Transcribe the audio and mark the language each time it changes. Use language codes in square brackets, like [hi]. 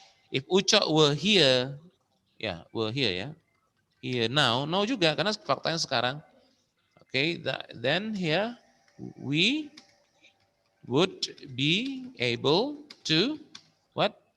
[en] If Ucok were here, ya were here ya. Here now [id] juga karena faktanya sekarang. [en] Okay, then here we would be able to what?